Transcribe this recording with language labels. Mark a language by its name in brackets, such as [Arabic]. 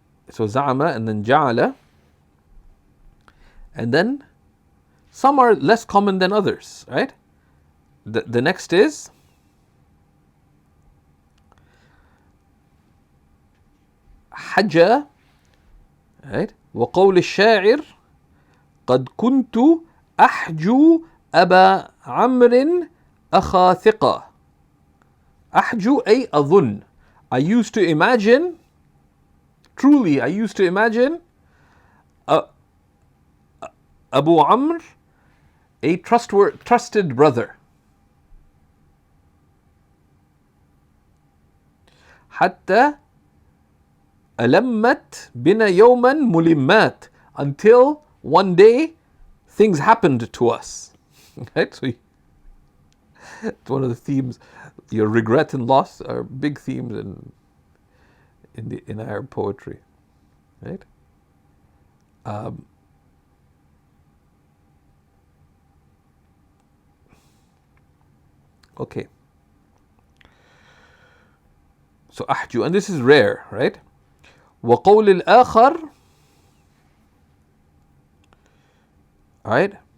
[English] So za'ama and then ja'ala, and then some are less common than others, right? The next is حجى, right? [Arabic] وقول الشاعر قد كنت أحجو أبا عمرو أخا ثقة. أحجو أي أظن. [English] I used to imagine, truly I used to imagine Abu Amr a trusted brother. [Arabic] حتى ألمت بنا يوما ملمات, [English] until one day things happened to us. Right? So it's one of the themes. Your regret and loss are big themes in Arab poetry, right? Okay. So أحجو, and this is rare, right? [Arabic] وقول الآخر, right?